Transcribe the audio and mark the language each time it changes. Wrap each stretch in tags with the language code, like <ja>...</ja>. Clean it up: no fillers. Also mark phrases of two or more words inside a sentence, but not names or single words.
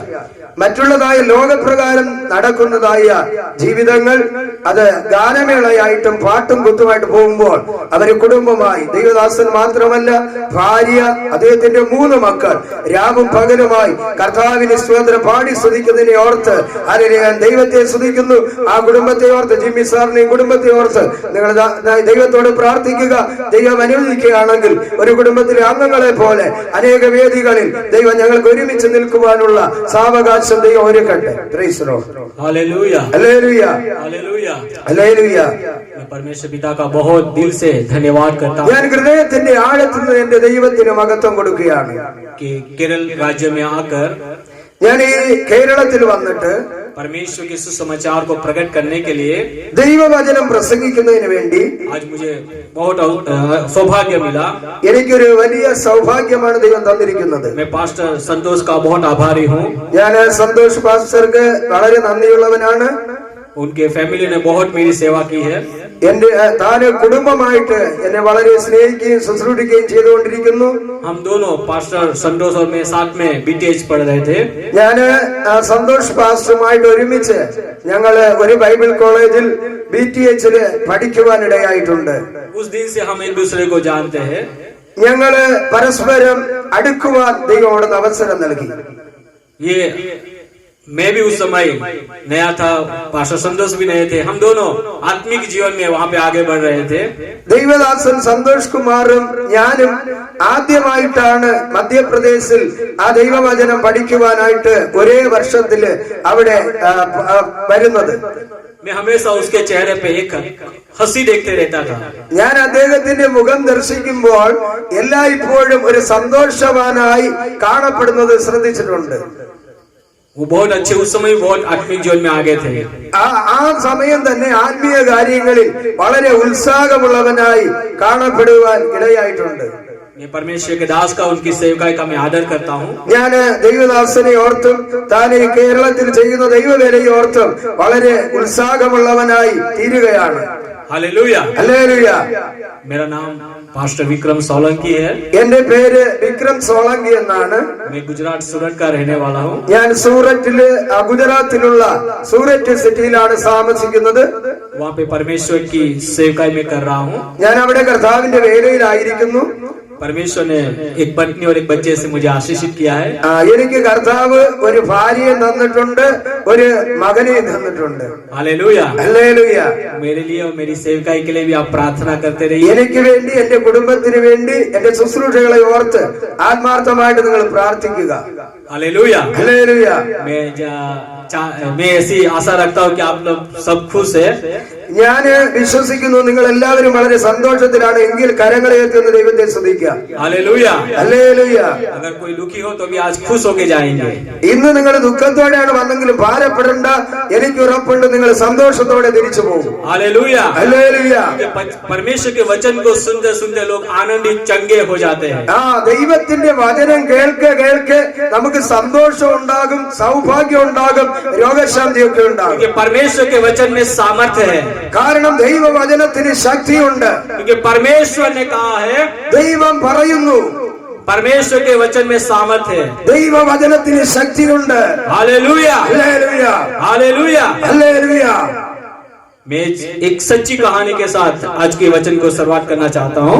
<ml>മറ്റുള്ളതായ ലോകപ്രകാരം നടക്കുന്നതായ ജീവിതങ്ങൾ അത് ഗാനമേളയായിട്ടും പാട്ടും കുത്തുമായിട്ട് പോകുമ്പോൾ അവര് കുടുംബമായി, ദൈവദാസൻ മാത്രമല്ല ഭാര്യ, അദ്ദേഹത്തിന്റെ 3 മക്കൾ രാവും പകലുമായി കർത്താവിനെ സ്തോത്രം പാടി സ്തുതിക്കുന്നതിനെ ഓർത്ത് ഞാൻ ദൈവത്തെ സ്തുതിക്കുന്നു. ആ കുടുംബത്തെ ഓർത്ത്, ജിമ്മി സാറിനെയും കുടുംബത്തെ ഓർത്ത് നിങ്ങൾ ദൈവത്തോട് പ്രാർത്ഥിക്കുക. ദൈവം അനുവദിക്കുകയാണെങ്കിൽ ഒരു കുടുംബത്തിലെ അംഗങ്ങളെ പോലെ അനേക വേദികളിൽ ദൈവം ഞങ്ങൾക്ക് ഒരുമിച്ച് നിൽക്കുവാനുള്ള സാവകാശം ദൈവം ഒരുക്കട്ടെ.</ml> <en>Praise the Lord.</en> <hi>हालेलुया हालेलुया हालेलुया हालेलुया. मैं परमेश्वर पिता का बहुत दिल से धन्यवाद करता हूँ</hi> <ml>ഞാൻ ഹൃദയത്തിന്റെ ആഴത്തിൽ നിന്ന് എന്റെ ദൈവത്തിന് മഹത്വം കൊടുക്കുകയാണ്.</ml> <hi>कि केरल राज्य में आकर</hi> <ml>ഞാൻ ഈ കേരളത്തിൽ വന്നിട്ട്</ml> <hi>परमेश्वर के सुसमाचार को प्रकट करने के लिए</hi> <ml>ദൈവവചനം പ്രസംഗിക്കുന്നതിന് വേണ്ടി</ml> <hi>आज मुझे बहुत सौभाग्य मिला.</hi> <ml>എനിക്കൊരു വലിയ സൗഭാഗ്യമാണ് ദൈവം തന്നിരിക്കുന്നത്.</ml> <hi>मैं पास्टर संतोष का बहुत आभारी हूँ.</hi> <ml>ഞാൻ സന്തോഷ് പാസ്റ്റർക്ക് വളരെ നന്ദിയുള്ളവനാണ്.</ml> <hi>उनके फैमिली ने बहुत मेरी सेवा की है.</hi> <ml>എന്റെ താന് കുടുംബമായിട്ട് എന്നെ വളരെ സ്നേഹിക്കുകയും ശുശ്രൂഷിക്കുകയും ചെയ്തുകൊണ്ടിരിക്കുന്നു.</ml> <hi>हम दोनों पास्टर संतोष और मैं साथ में बीटीएच पढ़ रहे थे.</hi> <ml>ഞാന് സന്തോഷ് പാസ്റ്ററുമായിട്ട് ഒരുമിച്ച് ഞങ്ങള് ഒരു ബൈബിൾ കോളേജിൽ BTHല് പഠിക്കുവാനിടയായിട്ടുണ്ട്.</ml> <hi>उस दिन से हम एक दूसरे को जानते हैं.</hi> <ml>ഞങ്ങള് പരസ്പരം അടുക്കുവാൻ ദൈവം അവിടെ അവസരം നൽകി.</ml> <hi>ये मैं भी उस समय नया था, पास्टर संतोष भी नए थे. हम दोनों आत्मिक जीवन में वहाँ पे आगे बढ़ रहे थे.</hi> <ml>ദൈവദാസൻ സന്തോഷ് കുമാറും ഞാനും ആദ്യമായിട്ടാണ് മധ്യപ്രദേശിൽ ആ ദൈവവചനം പഠിക്കുവാനായിട്ട് ഒരേ വർഷത്തില് അവിടെ വരുന്നത്.</ml> <hi>मैं हमेशा उसके चेहरे पे एक हंसी देखते रहता था.</hi> <ml>ഞാൻ അദ്ദേഹത്തിന്റെ മുഖം ദർശിക്കുമ്പോൾ എല്ലായ്പ്പോഴും ഒരു സന്തോഷവാനായി കാണപ്പെടുന്നത് ശ്രദ്ധിച്ചിട്ടുണ്ട്.</ml> <hi>वो बहुत अच्छे, उस समय बहुत आत्मिक जीवन में आगे थे.</hi> <ml>ആ സമയം തന്നെ ആത്മീയ കാര്യങ്ങളിൽ വളരെ ഉത്സാഹമുള്ളവനായി കാണപ്പെടുവാൻ ഇടയായിട്ടുണ്ട്.</ml> <hi>मैं परमेश्वर के दास का, उनकी सेवकाई का मैं आदर करता हूँ.</hi> <ml>ഞാൻ ദൈവദാസനെ ഓർത്തും താൻ ഈ കേരളത്തിൽ ചെയ്യുന്ന ദൈവവേലയെ ഓർത്തും വളരെ ഉത്സാഹമുള്ളവനായി തീരുകയാണ്.</ml> <hi>हालेलुया</hi> <ml>ഹല്ലേലൂയ.</ml> <hi>मेरा नाम पास्टर विक्रम सोलंकी है.</hi> <ml>എന്റെ പേര് വിക്രം സോളങ്കി എന്നാണ്.</ml> <hi>मैं गुजरात सूरत का रहने वाला हूँ.</hi> <ml>ഞാൻ സൂററ്റില് ഗുജറാത്തിലുള്ള സൂററ്റ് സിറ്റിയിലാണ് താമസിക്കുന്നത്.</ml> <hi>वहाँ पे परमेश्वर की सेवकाई में कर रहा हूँ.</hi> <ml>ഞാൻ അവിടെ കർത്താവിന്റെ വേലയിലായിരിക്കുന്നു.</ml> <hi>परमेश्वर ने एक पत्नी और एक बच्चे से मुझे आशीषित किया है।</hi> <ml>എനിക്ക് കർത്താവ് ഒരു ഭാര്യയെ തന്നിട്ടുണ്ട്, ഒരു മകനെ തന്നിട്ടുണ്ട്.</ml> <hi>हालेलुया,</hi> <ml>ഹല്ലേലൂയ.</ml> <hi>मेरे लिए और मेरी सेवकाई के लिए भी आप प्रार्थना करते रहिए।</hi> <ml>എനിക്ക് വേണ്ടി, എന്റെ കുടുംബത്തിന് വേണ്ടി, എന്റെ ശുശ്രൂഷകളെ ഓർത്ത് ആത്മാർത്ഥമായിട്ട് നിങ്ങൾ പ്രാർത്ഥിക്കുക.</ml> <hi>हालेलुया,</hi> <ml>ഹല്ലേലൂയ.</ml> <hi>मैं ऐसी आशा रखता हूँ कि आप लोग सब खुश है।</hi> <ml>ഞാൻ വിശ്വസിക്കുന്നു നിങ്ങൾ എല്ലാവരും വളരെ സന്തോഷത്തിലാണ്. എങ്കിൽ കരങ്ങളെ ഉയർത്തുന്ന ദൈവത്തെ സ്തുതിക്കുക.</ml> <hi>हालेलुया,</hi> <ml>ഹല്ലേലൂയ.</ml> <hi>अगर कोई दुखी हो तो भी आज खुश होके जाएंगे।</hi> <ml>ഇന്ന് നിങ്ങൾ ദുഃഖത്തോടെയാണ് വന്നെങ്കിലും ഭാരപ്പെടേണ്ട, എനിക്ക് ഉറപ്പുണ്ട് നിങ്ങൾ സന്തോഷത്തോടെ തിരിച്ചു പോകും.</ml> <hi>हालेलुया,</hi> <ml>ഹല്ലേലൂയ.</ml> <hi>परमेश्वर के वचन को सुनते सुनते लोग आनंदित चंगे हो जाते हैं।</hi> <ml>ദൈവത്തിന്റെ വചനം കേൾക്കെ കേൾക്കെ നമുക്ക് സന്തോഷം ഉണ്ടാകും, സൗഭാഗ്യം ഉണ്ടാകും, രോഗശാന്തിയൊക്കെ ഉണ്ടാകും.</ml> <hi>क्योंकि परमेश्वर के वचन में सामर्थ्य है।</hi> <ml>കാരണം ദൈവവചനത്തിന് ശക്തിയുണ്ട്.</ml> <hi>क्योंकि परमेश्वर ने कहा है,</hi> <ml>ദൈവം പറയുന്നു,</ml> <hi>परमेश्वर के वचन में सामर्थ्य है।</hi> <ml>ദൈവവചനത്തിന് ശക്തിയുണ്ട്.</ml> <hi>हालेलुया,</hi> <ml>ഹല്ലേലൂയ,</ml> <hi>हालेलुया।</hi> <ml>ഹല്ലേലൂയ.</ml> <hi>मैं एक सच्ची कहानी के साथ आज के वचन को शुरुआत करना चाहता हूँ।</hi>